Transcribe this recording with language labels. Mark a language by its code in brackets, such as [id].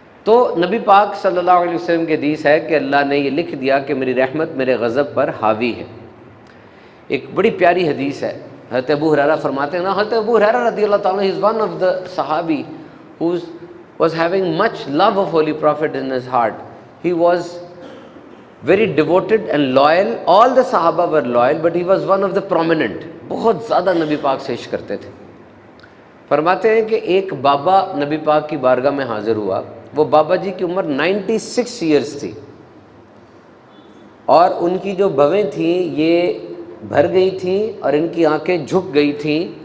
[ur] تو نبی پاک صلی اللہ علیہ وسلم کی حدیث ہے کہ اللہ نے یہ لکھ دیا کہ میری رحمت میرے غضب پر حاوی ہے۔ ایک بڑی پیاری حدیث ہے، حضرت ابو ہریرہ فرماتے ہیں نا، حضرت ابو ہریرہ رضی اللہ تعالیٰ عنہ [en] is one of the صحابی who was having much love of Holy Prophet in his heart. He was very devoted and loyal. All the Sahaba were loyal, but he was one of the prominent. [ur] بہت زیادہ نبی پاک سے عشق کرتے تھے۔ فرماتے ہیں کہ ایک بابا نبی پاک کی بارگاہ میں حاضر ہوا، وہ بابا جی کی عمر 96 ایئرس تھی، اور ان کی جو بھویں تھیں یہ بھر گئی تھیں اور ان کی آنکھیں جھک گئی تھیں،